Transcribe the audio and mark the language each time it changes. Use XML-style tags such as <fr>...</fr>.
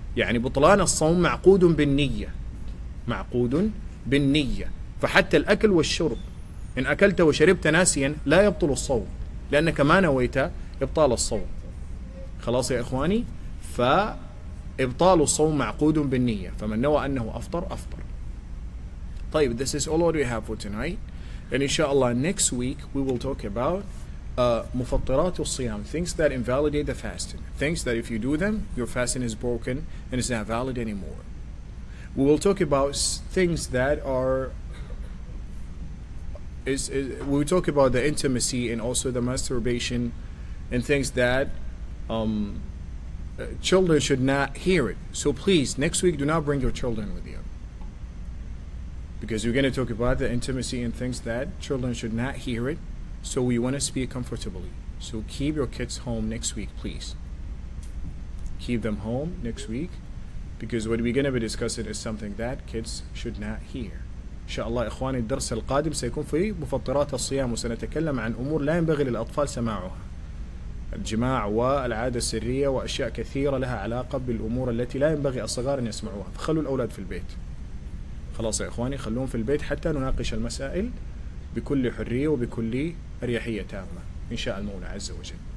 <ar>يعني بطلان الصوم معقود بالنية، معقود بالنية. فحتى الأكل والشرب إن أكلت وشربت ناسيا لا يبطل الصوم، لأنك ما نويت إبطال الصوم. خلاص يا إخواني؟ فإبطال الصوم معقود بالنية، فمن نوى أنه أفطر أفطر.</ar> <en>طيب, this is all what we have for tonight. And inshallah next week we will talk about</en> <ar>مفطرات الصيام,</ar> <en>things that invalidate the fasting, things that if you do them your fasting is broken and it's not valid anymore. We will talk about things that are we will talk about the intimacy and also the masturbation and things that children should not hear it. So please, next week do not bring your children with you, because we're going to talk about the intimacy and things that children should not hear it. So we want to speak comfortably. So keep your kids home next week, please. Keep them home next week, because what we're going to be discussing is something that kids should not hear.</en> <ar>إن شاء الله إخواني الدرس القادم سيكون في مفطرات الصيام، وسنتكلم عن أمور لا ينبغي للأطفال سماعها، الجماع والعادة السرية وأشياء كثيرة لها علاقة بالأمور التي لا ينبغي الصغار أن يسمعوها، فخلوا الأولاد في البيت. خلاص يا إخواني، خلوهم في البيت حتى نناقش المسائل بكل حرية وبكل أريحية تامة إن شاء المولى عز وجل.</ar>